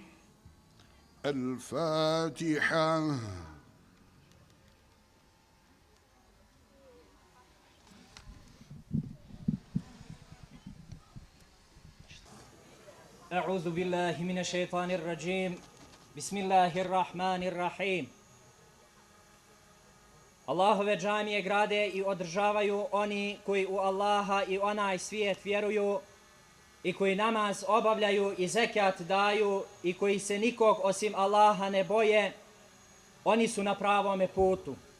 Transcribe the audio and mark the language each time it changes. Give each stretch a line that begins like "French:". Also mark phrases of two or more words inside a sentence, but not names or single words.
Arabic: الفاتحة. أعوذ بالله من الشيطان الرجيم بسم الله الرحمن الرحيم.
Bosnian: Allahove džamije grade i održavaju oni koji u Allaha i onaj svijet vjeruju i koji namaz obavljaju i zekat daju i koji se nikog osim Allaha ne boje, oni su na pravome putu.